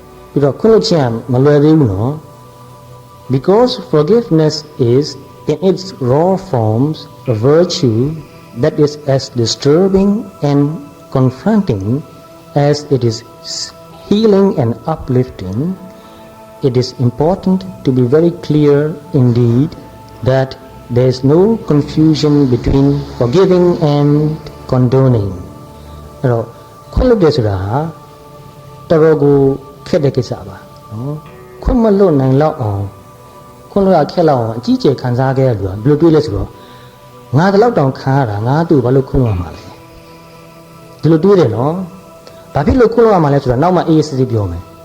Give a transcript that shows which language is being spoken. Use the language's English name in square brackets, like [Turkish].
[Burmese] ပြီးတော့ခွင့်လွှတ်ခြင်းကမလွယ်သေးဘူးနော် [English] because forgiveness is in its raw forms a virtue that is as disturbing and confronting as it is healing and uplifting. It is important to be very clear indeed that there is no confusion between forgiving and condoning. [Burmese] အဲ့တော့ခွင့်လွှတ်တယ်ဆိုတာဟာတော်တော်ကိုခက်တဲ့ကိစ္စပါနော်ခွင့်မလွတ်နိုင်တော့အောင်ခွင့်လွှတ်ရခက်လောက်အောင်အကြီးကျယ်ခံစားခဲ့ရလို့ဘယ်လိုတွေးလဲဆိုတော့ငါတလောက်တောင်ခံရတာငါသူ့ဘာလို့ခွင့်လွှတ်ရမှာလဲဒီလိုတွေးတယ်နော်ဘာဖြစ်လို့ခွင့်လွှတ်ရမှာလဲဆိုတော့နောက်မှအေးအေးဆေးဆေးပြောမယ်